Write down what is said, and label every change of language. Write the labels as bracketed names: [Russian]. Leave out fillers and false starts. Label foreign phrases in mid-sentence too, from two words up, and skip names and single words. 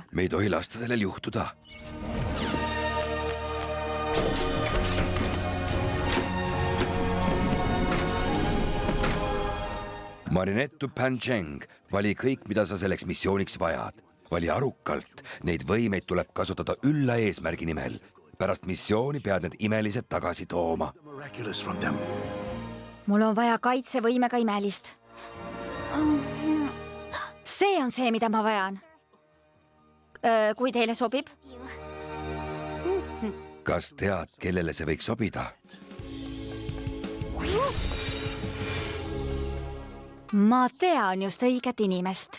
[Estonian] Me ei tohi lasta sellel juhtuda. Marinettu Pancheng, vali kõik, mida sa selleks missiooniks vajad. Vali arukalt. Neid võimeid tuleb kasutada ülla eesmärgi nimel. Pärast missiooni pead need imelised tagasi tooma. [English] Miraculous from them. [Estonian] Mul on vaja kaitsevõimega imelist. See on see, mida ma vajan. Kui teile sobib? Kas tead, kellele see võiks sobida? Ma tean just õiget inimest.